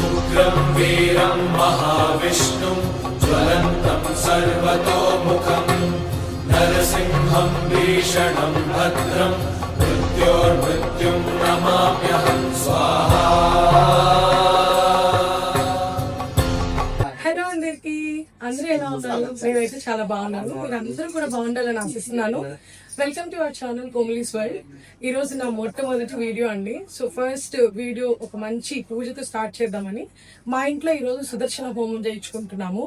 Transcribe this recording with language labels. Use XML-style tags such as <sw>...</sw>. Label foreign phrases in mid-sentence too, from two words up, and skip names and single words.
<sa>उग्रं वीरं महाविष्णुं ज्वलन्तं सर्वतोमुखं नरसिंहं भीषणं भद्रं मृत्योर्मृत्युं नमाम्यहं स्वाहा।</sa> <te>హలో అందరికి, అందరూ ఎలా ఉన్నారు? నేనైతే చాలా బాగున్నాను. మీరు అందరూ కూడా బాగుండాలని ఆశిస్తున్నాను.</te> <en>Welcome to our channel Komali's World.</en> <te>ఈ రోజు నా మొట్టమొదటి వీడియో అండి.</te> <en>So first video</en> <te>ఒక మంచి పూజతో స్టార్ట్ చేద్దామని మా ఇంట్లో ఈరోజు సుదర్శన హోమం చేయించుకుంటున్నాము.</te>